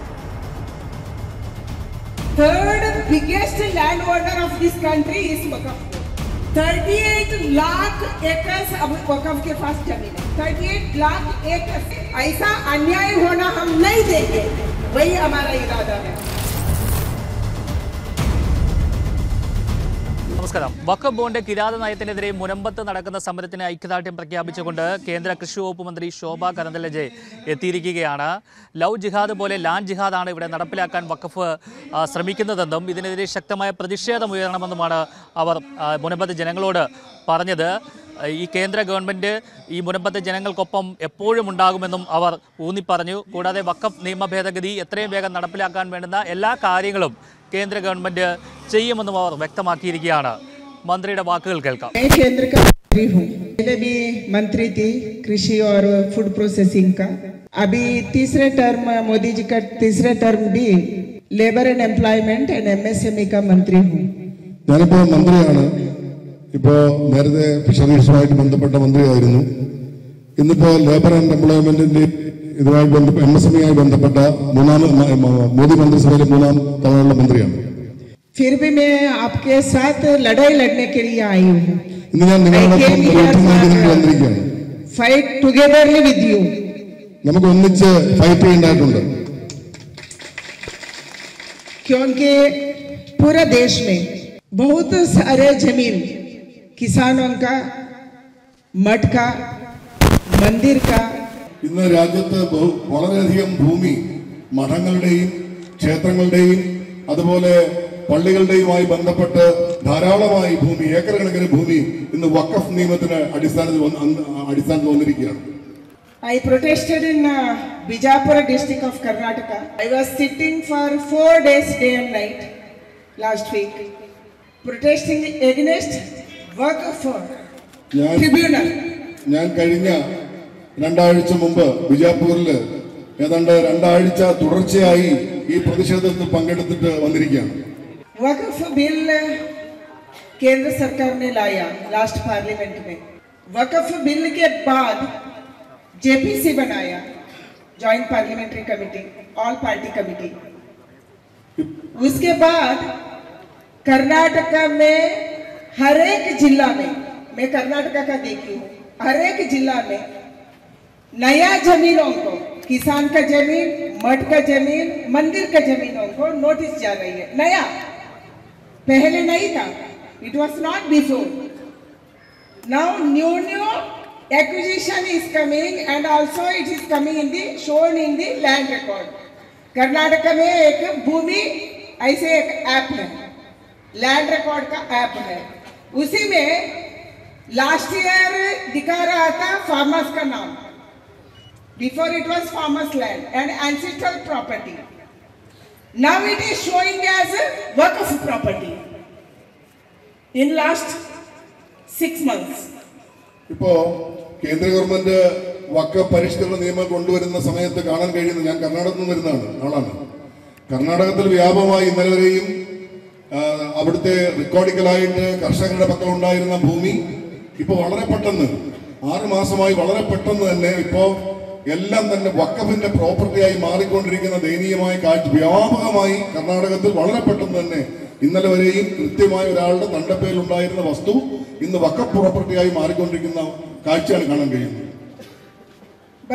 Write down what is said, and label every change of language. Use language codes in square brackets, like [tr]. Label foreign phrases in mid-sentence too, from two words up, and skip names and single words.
[en] Third biggest land owner of this country is Waqf. [hi] 38 लाख एकड़ अब वक़्फ़ के पास जमीन है। 38 लाख एकड़, ऐसा अन्याय होना हम नहीं देंगे, वही हमारा इरादा है। [ml] നമസ്കാരം. വഖഫ് ബോണ്ട് കിരാത നയത്തിനെതിരെ മുനമ്പത്ത് നടക്കുന്ന സമരത്തിന് ഐക്യദാർഢ്യം പ്രഖ്യാപിച്ചുകൊണ്ട് കേന്ദ്ര കൃഷി വകുപ്പ് മന്ത്രി ശോഭ കരന്തലജെ എത്തിയിരിക്കുകയാണ്. ലവ് ജിഹാദ് പോലെ ലാൻഡ് ജിഹാദാണ് ഇവിടെ നടപ്പിലാക്കാൻ വഖഫ് ശ്രമിക്കുന്നതെന്നും ഇതിനെതിരെ ശക്തമായ പ്രതിഷേധമുയരണമെന്നുമാണ് അവർ മുനമ്പത്ത് ജനങ്ങളോട് പറഞ്ഞത്. ഈ കേന്ദ്ര ഗവൺമെൻറ് ഈ മുനമ്പത്തെ ജനങ്ങൾക്കൊപ്പം എപ്പോഴും ഉണ്ടാകുമെന്നും അവർ ഊന്നിപ്പറഞ്ഞു. കൂടാതെ വഖഫ് നിയമ ഭേദഗതി എത്രയും വേഗം നടപ്പിലാക്കാൻ വേണ്ടുന്ന എല്ലാ കാര്യങ്ങളും കേന്ദ്ര ഗവൺമെന്റ് ചെയ്യുമെന്നും അവർ വ്യക്തമാക്കിയിരിക്കുകയാണ്. മന്ത്രിയുടെ വാക്കുകൾ കേൾക്കാം. [hi] केंद्र का मंत्री हूँ, पहले भी मंत्री थी कृषि और [en] food processing [hi] का, अभी तीसरे टर्म मोदी जी का तीसरे टर्म भी [en] labour and employment and MSME [hi] का मंत्री हूँ. [ml] ഞാനിപ്പോ മന്ത്രിയാണ്. ഇപ്പോ നേരത്തെ ഫിഷറീസുമായിട്ട് ബന്ധപ്പെട്ട മന്ത്രിയായിരുന്നു. ഇന്നിപ്പോ [en] labour and employment [ml] ഇതുമായി MSME ബന്ധപ്പെട്ട മോദി മന്ത്രിസഭയിലെ മൂന്നാം തവണയുള്ള മന്ത്രിയാണ്. [hi] फिर भी मैं आपके साथ लड़ाई लड़ने के लिए आई हूँ. [ml] ഇന്ന് ഞാൻ നിങ്ങളോടൊപ്പം വന്നിരിക്കുകയാണ്. [en] fight togetherly with you. [ml] നമുക്ക് ഒന്നിച്ച് ഫൈറ്റ് ചെയ്യേണ്ടതായിട്ടുണ്ട്. [hi] क्योंकि पूरे देश में बहुत सारे जमीन किसानों का, मठ का, मंदिर का, [ml] ഇന്ന് രാജ്യത്ത് വളരെയധികം ഭൂമി മഠങ്ങളുടെയും ക്ഷേത്രങ്ങളുടെയും അതുപോലെ പള്ളികളുടെയുമായി ബന്ധപ്പെട്ട് ധാരാളമായി ഭൂമി, ഏക്കർ കണക്കിന് ഭൂമി ഇന്ന് വഖഫ് നിയമത്തിന് അടിസ്ഥാനത്തിൽ വന്നിരിക്കുകയാണ്. [en] I protested in Bijapur district of Karnataka. I was sitting for 4 days, day and night last week, protesting against Waqf tribunal. [ml] ഞാൻ കഴിഞ്ഞ 2 ആഴ്ച മുമ്പ് ബിജാപൂരിൽ ഏതാണ്ട് 2 ആഴ്ച തുടർച്ചയായി ഈ പ്രതിഷേധത്തിൽ പങ്കെടുത്തിട്ട് വന്നിരിക്കുകയാണ്. [hi] वक़्फ़ बिल केंद्र सरकार ने लाया [en] last parliament [hi] में. वक़्फ़ बिल के बाद JPC बनाया, [en] joint parliamentary committee, all party committee. [hi] उसके बाद कर्नाटका में हर एक जिला में, मैं कर्नाटका का देखी हूँ, हर एक जिला में नया जमीनों को, किसान का जमीन, मठ का जमीन, मंदिर का जमीनों को नोटिस जा रही है. नया, पहले नहीं था. [en] It was not before. Now new acquisition is coming and also it is coming in the shown in the land record. [hi] कर्नाटका में एक भूमि ऐसे एक ऐप है, [en] land record [hi] का ऐप है. उसी में [en] last year [hi] दिखा रहा था फार्मर्स का नाम. [en] Before it was farmers land and ancestral property. Now it is showing as a Waqf property in last 6 months. [ml] ഇപ്പോ കേന്ദ്ര ഗവൺമെന്റ് വഖഫ് പരിഷ്കരണ നിയമം കൊണ്ടുവരുന്ന സമയത്ത് കാണാൻ കഴിയുന്നത്, ഞാൻ കർണാടകത്തിൽ നിന്ന് വരുന്ന ആളാണ്. കർണാടകത്തിൽ വ്യാപകമായി ഇന്നലെ വരെയും അവിടുത്തെ റെക്കോർഡിക്കലായിട്ട് കർഷകരുടെ പക്കൽ ഉണ്ടായിരുന്ന ഭൂമി ഇപ്പോൾ വളരെ പെട്ടെന്ന് 6 മാസമായി വളരെ പെട്ടെന്ന് തന്നെ ഇപ്പോൾ എല്ലാം തന്നെ വഖഫിന്റെ പ്രോപ്പർട്ടിയായി മാറിക്കൊണ്ടിരിക്കുന്ന ദയനീയമായ കാഴ്ച വ്യാപകമായി കർണാടകത്തിൽ വളരെ പെട്ടെന്ന് തന്നെ ഇന്നലെ വരെയും കൃത്യമായ ഒരാളുടെ തണ്ടപ്പേരിൽ ഉണ്ടായിരുന്ന വസ്തു ഇന്ന് വഖഫ് പ്രോപ്പർട്ടിയായി മാറിക്കൊണ്ടിരിക്കുന്ന കാഴ്ചയാണ് കാണാൻ കഴിയുന്നത്.